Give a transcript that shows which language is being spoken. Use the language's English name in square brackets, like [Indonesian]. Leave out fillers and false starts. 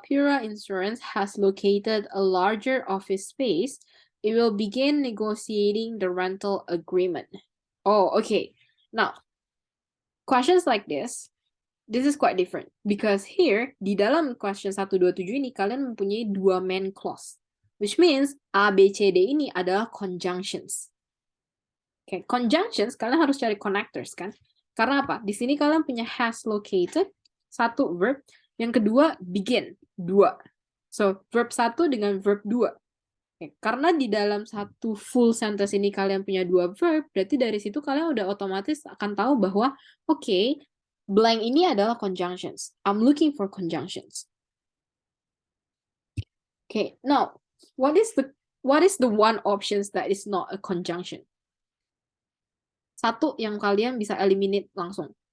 [English] Pura Insurance has located a larger office space. It will begin negotiating the rental agreement. Oh, okay. Now, questions like this is quite different. Because here, [Indonesian] di dalam question 127 ini, kalian mempunyai dua main clause. [English] Which means, A, B, C, D [Indonesian] ini adalah [English] conjunctions. [Indonesian] Oke, conjunctions, kalian harus cari connectors, kan? Karena apa? Di sini kalian punya has located, satu verb. Yang kedua, begin, dua. So, verb 1 dengan verb 2. Oke, karena di dalam satu full sentence ini kalian punya dua verb, berarti dari situ kalian udah otomatis akan tahu bahwa, oke, blank ini adalah conjunctions. [English] I'm looking for conjunctions. Okay, now, what is the one options that is not a conjunction? [Indonesian] Satu yang kalian bisa eliminate langsung.